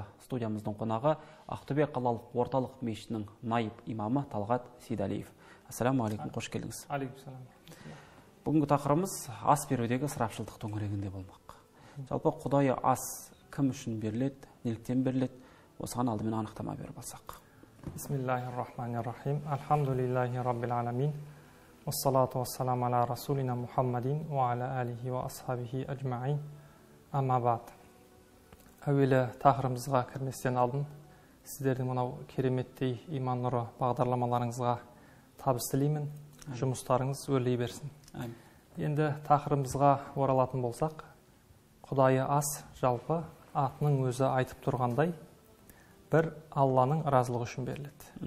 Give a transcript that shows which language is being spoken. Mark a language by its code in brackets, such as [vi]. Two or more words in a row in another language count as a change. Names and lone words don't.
[kk] Студиямыздың қонағы Ақтөбе қалалық орталық мешітінің найып имамы Талғат Сейдалиев. Ассалаумағалейкум, қош келдіңіз. Алейкум. Бүгінгі тақырыбымыз ас берудегі ысырапшылдық төңірегінде болмақ. Жалпы құдайы ас кім үшін беріледі, неліктен беріледі? Осыған алдымен анықтама беріп алсақ. [ar] بسم الله الرحمن الرحيم. الحمد لله رب العالمين. والصلاة والسلام على رسولنا محمد وعلى آله وأصحابه أجمعين. أما بعد. [kk] Әуелі тақырыбымызға кірместен алдын сіздердің мынау кереметтей иман нұры бағдарламаларыңызға табыс тілеймін. Жұмыстарыңыз өрлей берсін. Енді тақырыбымызға оралатын болсақ, құдайы ас жалпы атының өзі айтып тұрғандай бір Алланың разылығы үшін беріледі.